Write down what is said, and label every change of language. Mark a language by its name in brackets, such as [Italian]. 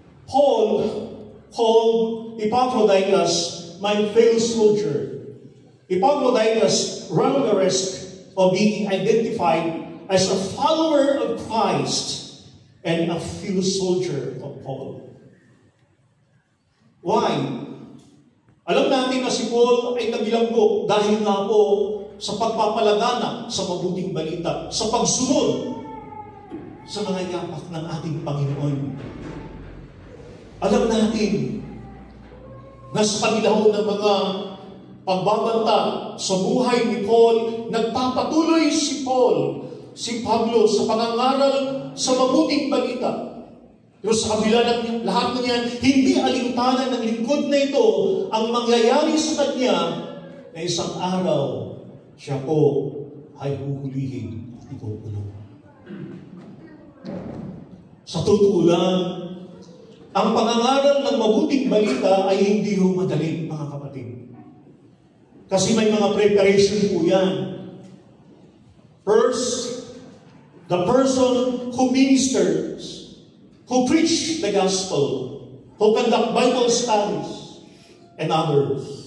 [English] Paul called Epaphroditus my fellow soldier. Epaphroditus ran the risk of being identified as a follower of Christ and a fellow soldier of Paul. Why? [Filipino] Alam natin na si Paul ay nagbilanggo dahil nga po sa pagpapalagana sa mabuting balita, sa pagsunod sa mga yapak ng ating Panginoon. Alam natin na sa kabila ng mga pagbabanta sa buhay ni Paul, nagpapatuloy si Pablo sa pangangaral sa mabuting balita. Pero sa kabila ng lahat ng yan, hindi alintanan ng lingkod na ito ang mangyayari sa kanya na isang araw siya po ay huhulihin at ikukulong. Sa totoo lang, ang pangangaral ng mabuting balita ay hindi ho madali, mga kapatid. Kasi may mga preparation po yan. [English] First, the person who ministers, who preach the gospel, who conduct Bible studies, and others.